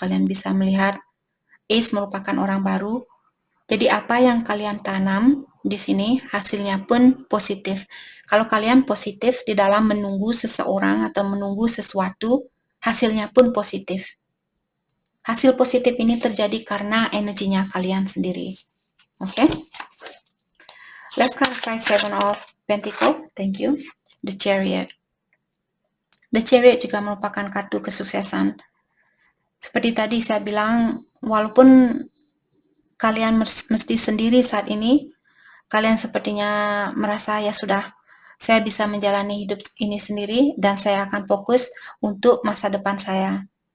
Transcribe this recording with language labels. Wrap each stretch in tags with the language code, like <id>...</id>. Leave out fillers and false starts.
<id>Kalian bisa melihat Ace merupakan orang baru. Jadi apa yang kalian tanam di sini hasilnya pun positif. Kalau kalian positif di dalam menunggu seseorang atau menunggu sesuatu, hasilnya pun positif. Hasil positif ini terjadi karena energinya kalian sendiri. Oke?</id> <en>Let's clarify Seven of Pentacle. Thank you. The Chariot.</en> <id>The Chariot juga merupakan kartu kesuksesan. Seperti tadi saya bilang, walaupun kalian mesti sendiri saat ini, kalian sepertinya merasa ya sudah, saya bisa menjalani hidup ini sendiri dan saya akan fokus untuk masa depan saya.</id>